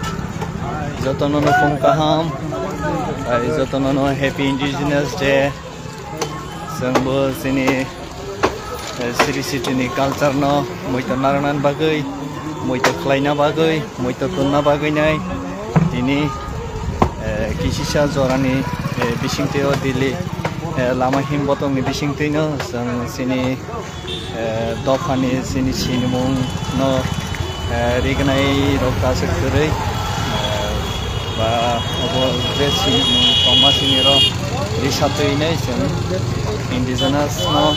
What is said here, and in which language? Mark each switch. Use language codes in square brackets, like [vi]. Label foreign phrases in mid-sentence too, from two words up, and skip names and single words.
[trp] Jotono no pongkaham, Jotono no [en] Happy Indigenous Day, [brx] जोंबो जोंनि सिरि सिटिनि कालचार न मैथ' नारायण बागै मैथ' खालायना बागै मैथ' तुनना बागैनाय दिनै किसिसा जरानि बिसिंथियाव दिल्ली लामा हिम बतंनि बिसिंथिनो जों जोंनि दफानि जोंनि सिनिमुं न रिगनाय रक्तासो खोरै बा बे सिनिमुं तमासिनि र रिसातैनाय जों इन्डिजिनास न